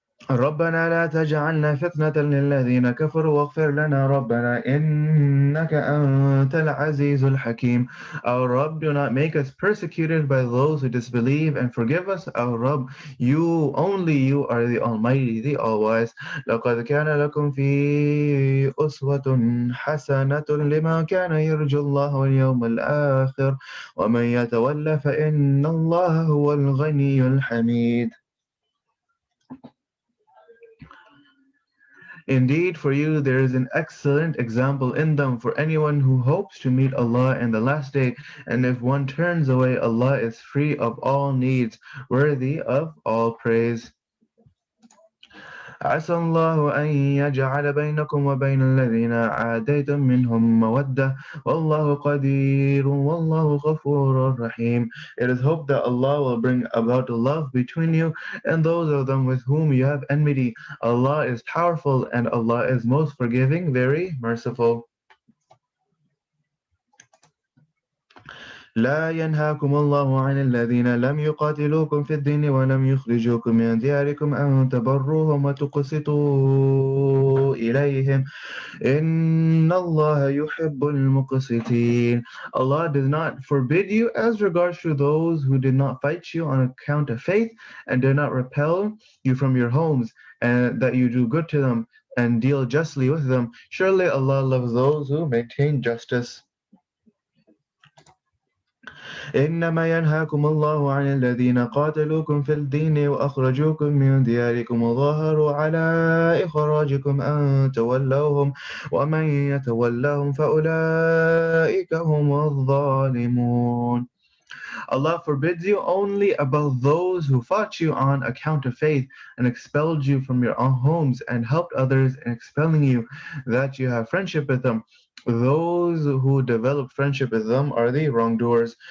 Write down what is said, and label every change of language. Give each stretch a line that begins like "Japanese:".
Arabic: ربنا لا تجعلنا فتنة للذين كفروا واغفر لنا ربنا إنك أنت العزيز الحكيم.
English: Our Rabb, do not make us persecuted by those who disbelieve, and forgive us, our Rabb. You are the Almighty, the All-Wise.
Arabic: لقد كان لكم في أسوة حسنة لمن كان يرجو الله واليوم الآخر ومن يتولى فإن الله هو الغني الحميد.
English: Indeed, for you there is an excellent example in them for anyone who hopes to meet Allah in the last day, and if one turns away, Allah is free of all needs, worthy of all praise.
Arabic: عسى الله أن يجعل بينكم وبين الذين عاديتم منهم مودة والله قدير والله غفور رحيم.
English: It is hoped that Allah will bring about love between you and those of them with whom you have enmity. Allah is powerful and Allah is most forgiving, very merciful.
Arabic: لا ينهاكم الله عن الذين لم يقاتلوكم في الدين ولم يخرجوكم من دياركم أن تبروهم وتقسطوا إليهم إن الله يحب المقسطين.
English: Allah does not forbid you as regards to those who did not fight you on account of faith and did not repel you from your homes, and that you do good to them and deal justly with them. Surely Allah loves those who maintain justice.
Arabic: إنما ينهاكم الله عن الذين قاتلوكم في الدين وأخرجوكم من دياركم وظاهروا على إخراجكم أن تولوهم ومن يتولهم فأولئك هم الظالمون.
English: Allah forbids you only about those who fought you on account of faith and expelled you from your own homes and helped others in expelling you, that you have friendship with them. those who develop friendship with them are the wrongdoers.